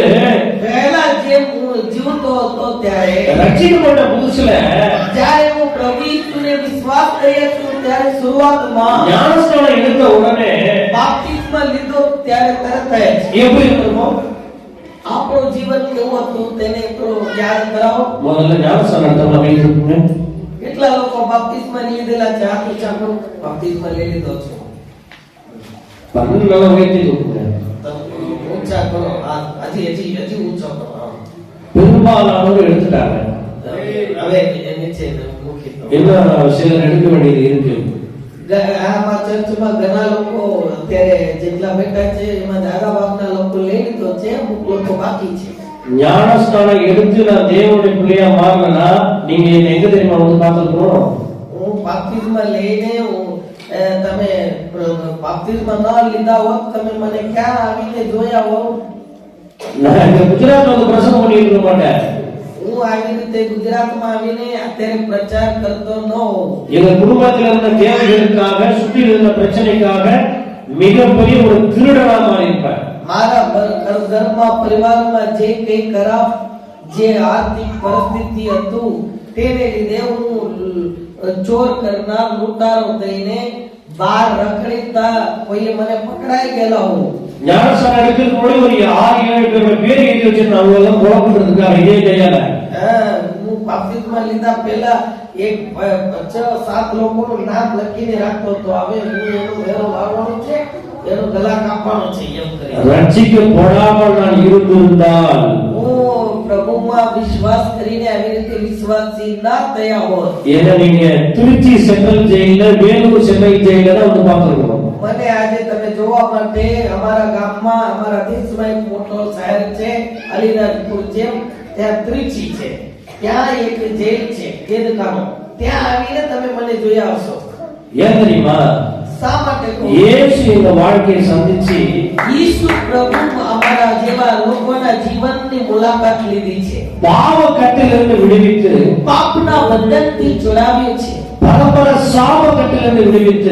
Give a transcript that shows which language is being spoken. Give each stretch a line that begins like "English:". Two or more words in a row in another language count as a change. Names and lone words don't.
Gujarati: પહેલા જે હું જીવતો હતો ત્યારે
Tamil: ரட்சிக்கப்பட்ட புதுசுல
Gujarati: જ્યારે હું પ્રભુ ઈસુને વિશ્વાસ કર્યો છું ત્યારે શરૂઆતમાં
Tamil: ஞானஸ்நானம் எடுத்த உடனே
Gujarati: બાપ્તિસ્મા લીધો ત્યારે તરત જ
Tamil: எப்படி இருக்கும்?
Gujarati: આપણું જીવન કેવું હતું તેને થોડો યાદ કરાવો.
Tamil: முதல்ல ஞானஸ்நானத்தை வைத்துக்கோங்க.
Gujarati: કેટલા લોકો બાપ્તિસ્મા લીધેલા છે? હાથ ઊંચા કરો. બાપ્તિસ્મા લઈ લીધો છે.
Tamil: பன்னெண்டு வைத்துக்கோங்க.
Gujarati: ઊંચા કરો. હજી ઊંચો કરો.
Tamil: பெரும்பாலானோர் எடுத்துட்டாங்க.
Gujarati: હવે નીચે મૂકી દો.
Tamil: எல்லாம் சிலர் எடுக்க வேண்டியது இருக்கு.
Gujarati: આમાં ચર્ચમાં ઘણા લોકો અત્યારે જેટલા બેઠા છે એમાં દાદા બાપના લોકો લઈ લીધો છે, અમુક લોકો બાકી છે.
Tamil: ஞானஸ்தானம் எடுத்து நான் தேவனுடைய பிள்ளையா மாறினா நீங்க என்ன எங்க தெரியுமா வந்து பார்த்துக்கணும்?
Gujarati: હું બાપ્તિસ્મા લઈને તમે બાપ્તિસ્મા ન લીધા હોત તમે મને ક્યાં આવીને જોયા હો?
Tamil: நான் இந்த குஜராத்ல வந்து பிரசங்கம் பண்ணிட்டு இருக்க மாட்டேன்.
Gujarati: હું આવી રીતે ગુજરાતમાં આવીને અત્યારે પ્રચાર કરતો ન હોઉં.
Tamil: எங்க குடும்பத்தில் இருந்த தேவைகளுக்காக சுற்றி இருந்த பிரச்சனைக்காக மிகப்பெரிய ஒரு திருடனா மாறி இருப்பேன்.
Gujarati: મારા ઘરમાં પરિવારમાં જે કઈ ખરાબ જે આર્થિક પરિસ્થિતિ હતું તેને લીધે હું ચોર કરનાર લૂંટારો થઈને બહાર રખડતા કોઈએ મને પકડાઈ ગયેલા હું.
Tamil: ஞானஸ்தானம் எடுக்கிறதுக்கு முன்னாடி ஒரு 6-7 பேரோட பேர் எழுதி வச்சிருந்தேன். அவங்க எல்லாம் கொலை பண்றதுக்காக இதே கையால.
Gujarati: હું બાપ્તિસ્મા લીધા પહેલા એક 6-7 લોકોનું નામ લખીને રાખતો હતો. હવે હું એનો વેરો લાવવાનો છે, એનો ગલા કાપવાનો છે એમ કરી.
Tamil: ரட்சிக்கப்படாமல் நான் இருந்திருந்தால்
Gujarati: હું પ્રભુમાં વિશ્વાસ કરીને આવી રીતે વિશ્વાસી ના થયા હોત
Tamil: என்ன நீங்க திருச்சி சென்ட்ரல் ஜெயில வேலூர் சென்னை ஜெயில தான் வந்து பார்த்துருக்கணும்.
Gujarati: મને આજે તમે જોવા માટે અમારા ગામમાં અમારા દેશમાં એક મોટો શહેર છે અલીરાજપુર છે, ત્યાં ત્રિચી છે, ત્યાં એક જેલ છે કેદખાનો, ત્યાં આવીને તમે મને જોઈ આવશો.
Tamil: ஏன் தெரியுமா?
Gujarati: શા માટે કહું?
Tamil: இயேசு இந்த வாழ்க்கையை சந்திச்சு
Gujarati: ઈસુ પ્રભુ અમારા જેવા લોકોના જીવનની મુલાકાત લીધી છે,
Tamil: பாவ கட்டிலிருந்து விடுவித்து
Gujarati: પાપના બંધનથી છોડાવ્યો છે,
Tamil: பரம்பர சாப கட்டிலிருந்து விடுவித்து